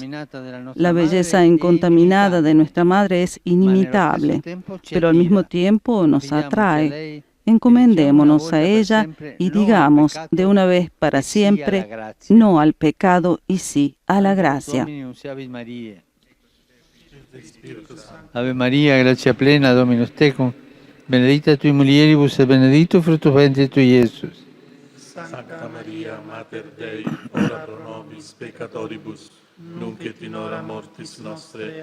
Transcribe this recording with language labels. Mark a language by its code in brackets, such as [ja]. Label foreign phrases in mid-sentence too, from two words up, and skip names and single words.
[es] La belleza incontaminada de nuestra Madre es inimitable, pero al mismo tiempo nos atrae. Encomendémonos a ella y digamos de una vez para siempre no al pecado y sí a la gracia. [la] Ave María, gracia plena, Dominus tecum, benedicta tui mulieribus et benedictus fructus ventris tui, Iesus. Sancta Maria, Mater Dei, ora pro nobis peccatoribus, nunc et in hora mortis nostre.